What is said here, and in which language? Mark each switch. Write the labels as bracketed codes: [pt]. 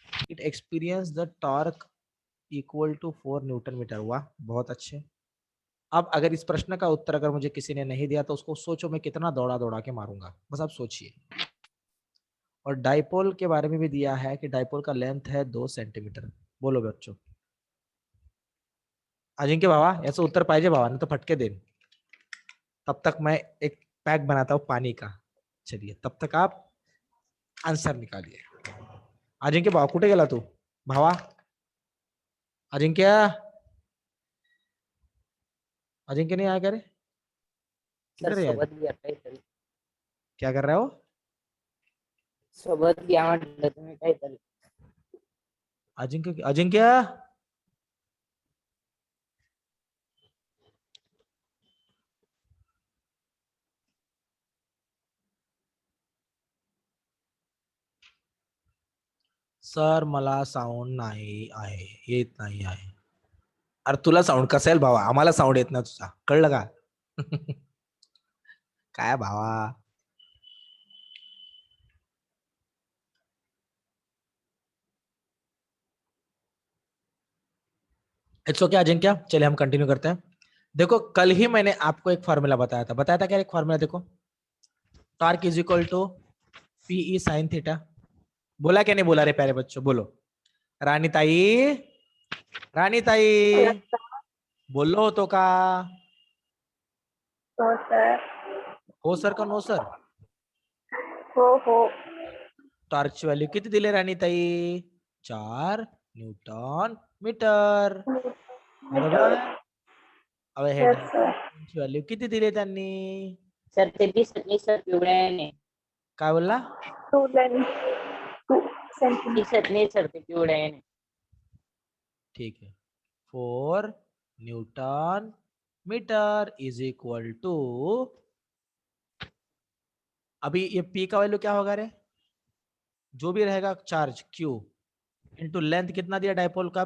[en] It experience the torque equal to 4 newton metre. [hi] वाह, बहुत अच्छे। अब अगर इस प्रश्न का उत्तर अगर मुझे किसी ने नहीं दिया तो उसको सोचो मैं कितना दौड़ा दौड़ा के मारूंगा, बस आप सोचिए। और डाइपोल के बारे में भी दिया है कि डाइपोल का लेंथ है 2 सेंटीमीटर। बोलो बच्चों। [mr] अजिंक्य बाबा याचं उत्तर पाहिजे बाबा, [hi] नहीं तो [mr] फटके देन। [hi] तब तक मैं एक पैक बनाता हूँ पानी का। चलिए तब तक आप आंसर निकालिए। [mr] अजिंक्य बाबा कुठे गेला तू भावा? [hi] अजिंक्य, अजिंक्य नहीं आया क्या रे? [en] sir [hi] किधर है यार? [mr] सोबत घ्या काहीतरी. [hi] क्या कर रहा हो? [mr] सोबत घ्या म्हटलं तुम्ही काहीतरी. अजिंक्य, अजिंक्य सर मला साऊंड नाही आहे, येत नाही आहे. अरे तुला साऊंड कसा येईल भावा? आम्हाला साऊंड येत नाही तुझा, कळलं का? काय भावा? [en] it's okay [hi] अजिंक्य, चलिए हम कंटिन्यू करते हैं। देखो कल ही मैंने आपको एक फॉर्मूला बताया था क्या? एक फॉर्मूला देखो, torque [en] is equal to [hi] PE sine theta. बोला क्या नहीं बोला रे प्यारे बच्चों? बोलो। [mr] राणी ताई, राणी ताई बोललो होतो का? हो सर. हो सर का नो सर? हो हो. टॉर्कची व्हॅल्यू किती दिली राणी ताई? 4 न्यूटन मीटर, बरोबर? अब हे [en] Yes, sir. [mr] ची व्हॅल्यू किती दिली त्यांनी? सर ते दिसत नाही सर, पिवळ्याने. काय बोलला? [en] 2 length, 2 centimeter. [mr] दिसत नाही सर, ते पिवळ्याने. [hi] ठीक है, 4 Newton metre [en] is equal to, [hi] अभी ये पी का वैल्यू क्या होगा रे? जो भी रहेगा चार्ज क्यू इंटू लेंथ कितना दिया डाइपोल का?